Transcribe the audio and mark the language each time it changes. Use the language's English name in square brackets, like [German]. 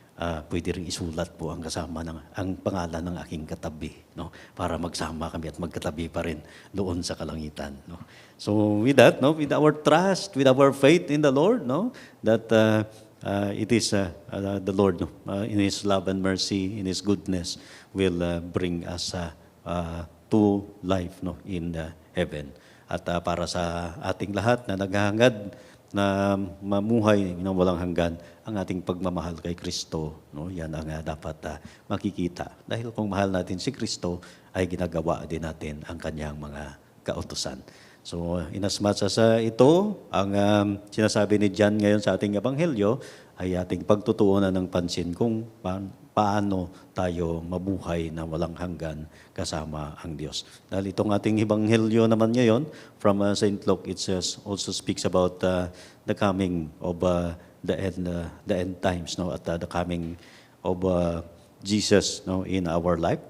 [Filipino] Pwede ring isulat po ang kasama ang pangalan ng aking katabi, no? Para magsama kami at magkatabi pa rin doon sa kalangitan, no? [English] So with that, no, with our trust, with our faith in the Lord, no, that it is the Lord, no, in His love and mercy, in His goodness, will bring us to life, no, in heaven. [Filipino] At para sa ating lahat na naghahangad na mamuhay ng walang hanggan, ang ating pagmamahal kay Kristo, no, yan ang dapat makikita. Dahil kung mahal natin si Kristo, ay ginagawa din natin ang kanyang mga kautusan. [English] So, inasmuch as [Filipino] ito, ang sinasabi ni John ngayon sa ating ebanghelyo, ay ating pagtutuunan ng pansin kung paano tayo mabuhay na walang hanggan kasama ang Diyos. Dahil itong ating ebanghelyo naman ngayon, [English] from St. Luke, it also speaks about the coming of the end times, no, at the coming of Jesus, no, in our life.